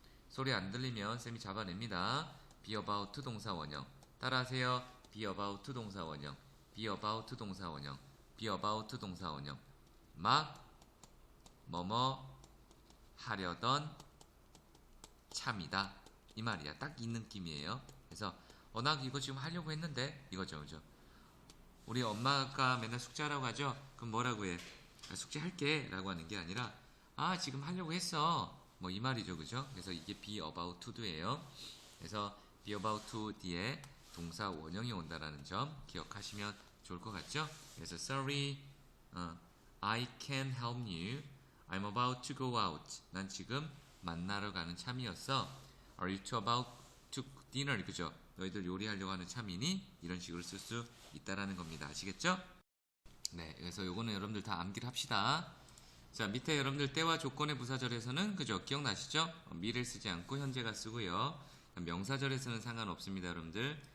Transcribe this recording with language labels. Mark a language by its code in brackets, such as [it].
[ko] 소리 안 들리면 쌤이 잡아냅니다. [en] be about to 동사 원형. [ko] 따라하세요. [en] be about to 동사 원형. be about to 동사 원형. be about to 동사 원형. [ko] 막 뭐뭐 하려던 참이다. 이 말이야. 딱 이 느낌이에요. 그래서 나 이거 지금 하려고 했는데 이거죠. 그죠? 우리 엄마가 맨날 숙제하라고 하죠. 그럼 뭐라고 해? 숙제할게 라고 하는 게 아니라 지금 하려고 했어. 뭐 이 말이죠. 그죠? 그래서 이게 be about to도예요. 그래서 be about to 뒤에 동사 원형이 온다라는 점 기억하시면 좋을 것 같죠? [en] 그래서 sorry, I can't help you. I'm about to go out. [ko] 난 지금 만나러 가는 참이었어. [en] Are you two about to dinner? [ko] 그죠? 너희들 요리하려고 하는 참이니? 이런 식으로 쓸 수 있다라는 겁니다. 아시겠죠? 네, 그래서 요거는 여러분들 다 암기를 합시다. 자, 밑에 여러분들 때와 조건의 부사절에서는 그죠? 기억나시죠? 미를 쓰지 않고 현재가 쓰고요. 명사절에서는 상관없습니다, 여러분들.